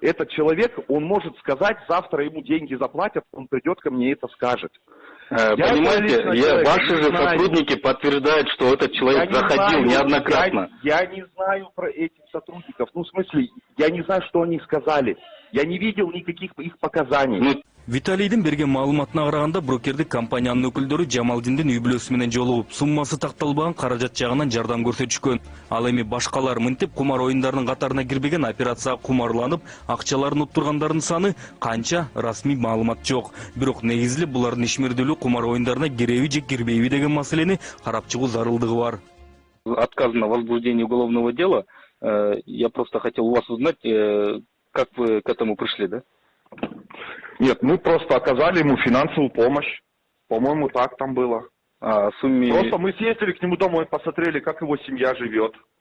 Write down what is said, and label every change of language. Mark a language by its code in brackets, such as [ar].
[ru] Этот человек, он может сказать, завтра ему деньги заплатят, он придет ко мне и это скажет. Понимаете, ваши же сотрудники подтверждают, что этот человек заходил неоднократно. Я не знаю про этих сотрудников, ну в смысле, я не знаю, что они сказали. Я не видел никаких их показаний. [ky] Виталийдин берген маалыматына караганда, брокердик компаниянын өкүлдөрү Жамалдиндин үй бүлөсү менен жолугуп, суммасы такталбаган каражат жагынан жардам көрсөтүшкөн. Ал эми башкалар мынтип кумар оюндарынын катарына кирбеген операцияга кумарланып, акчаларын уттургандардын саны канча расмий маалымат жок. Бирок негизли булардын ишмердүүлүгү кумар оюндарына киреби же кирбейби деген маселени карап чыгуу зарылдыгы бар. [ru] Отказ на возбуждение уголовного дела. Я просто хотел у вас узнать, как вы к этому пришли, да? Нет, мы просто оказали ему финансовую помощь. По-моему, так там было. Сумме... Просто мы съездили к нему домой, посмотрели, как его семья живет.